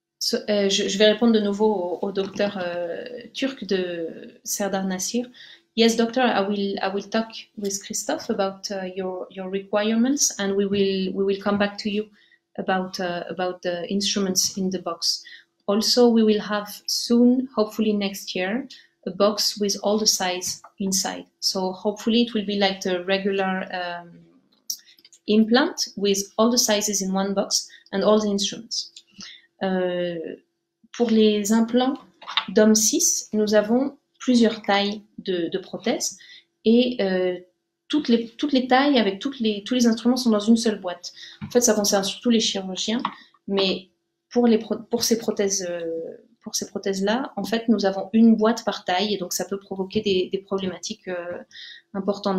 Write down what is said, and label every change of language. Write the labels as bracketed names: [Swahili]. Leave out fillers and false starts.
[French] Je vais répondre de nouveau au docteur turc de Serdar Nassir. [English] Yes, doctor, I will talk with Christophe about your requirements, and we will come back to you about the instruments in the box. Also, we will have soon, hopefully next year, a box with all the size inside. So hopefully it will be like the regular implant with all the sizes in one box and all the instruments. [French] Pour les implants DOM 6, nous avons plusieurs tailles de prothèses et toutes les tailles avec tous les instruments sont dans une seule boîte. En fait, ça concerne surtout les chirurgiens, mais pour ces prothèses-là, en fait, nous avons une boîte par taille et donc ça peut provoquer des problématiques importantes.